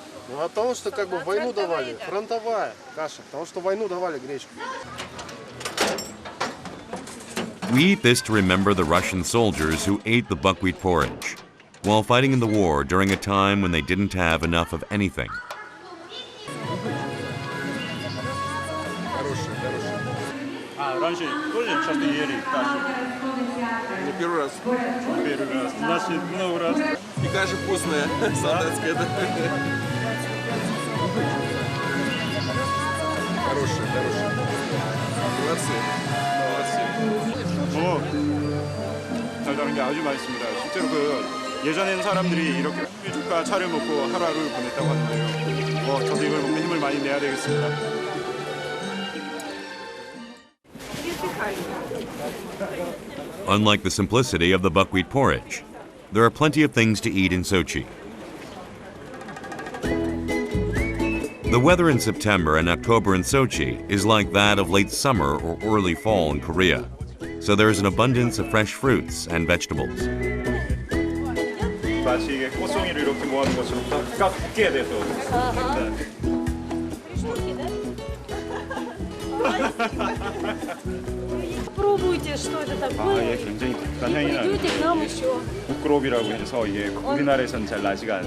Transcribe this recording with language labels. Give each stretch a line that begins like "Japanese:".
Russian: Ну, от того, что как бы войну давали, фронтовая каша, потому что войну давали гречку.
English: We eat this to remember the Russian soldiers who ate the buckwheat porridge while fighting in the war during a time when they didn't have enough of anything.
Russian: Раньше тоже часто ели кашу. Не первый раз. Первый раз. Значит, много раз. И каша вкусная, солдатская. Хорошая. Молодцы.
Korean: 달달한 게 아주 맛있습니다. 실제로 예전에는 사람들이 이렇게 밀죽과 차를 먹고 하루하루를 보냈다고 하는데요. 저도 이걸 먹고 힘을 많이 내야 되겠습니다.
English: Unlike the simplicity of the buckwheat porridge, there are plenty of things to eat in Sochi. The weather in September and October in Sochi is like that of late summer or early fall in Korea, so there is an abundance of fresh fruits and vegetables.
Korean: 마치 이게 꽃송이를 이렇게 모아놓은 것처럼 딱 붙게 돼서.
Russian: Пробуйте, что это такое.
Korean: 굉장히 독특한 향이
Russian: Придете к нам
Korean: 나는데
Russian: еще.
Korean: 북그롭이라고 해서 이게 우리나라에서는 잘 나지가